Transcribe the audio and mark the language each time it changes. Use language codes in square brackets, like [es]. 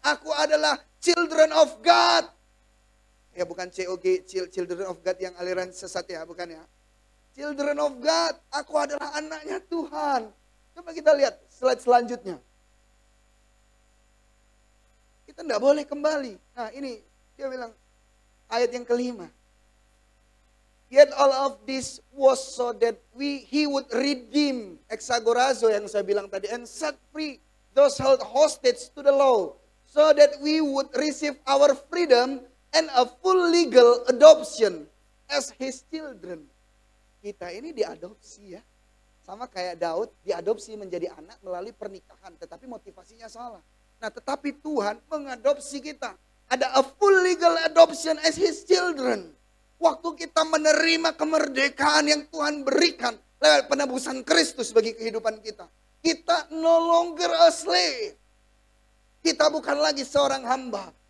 [id] Aku adalah [en] children of God. [id] Ya bukan COG, children of God yang aliran sesat ya, bukan ya. Children of God. Aku adalah anaknya Tuhan. Coba kita lihat slide selanjutnya. Kita tidak boleh kembali. Nah ini dia bilang ayat yang kelima. [en] Yet all of this was so that he would redeem, exagorazo [id] yang saya bilang tadi, [en] and set free those held hostage to the law, so that we would receive our freedom and a full legal adoption as his children. [id] Kita ini diadopsi ya, sama kayak Daud diadopsi menjadi anak melalui pernikahan, tetapi motivasinya salah. Nah tetapi Tuhan mengadopsi kita, ada [en] a full legal adoption as his children. [id] Waktu kita menerima kemerdekaan yang Tuhan berikan lewat penebusan Kristus bagi kehidupan kita. Kita [en] no longer a slave. [id] Kita bukan lagi seorang hamba.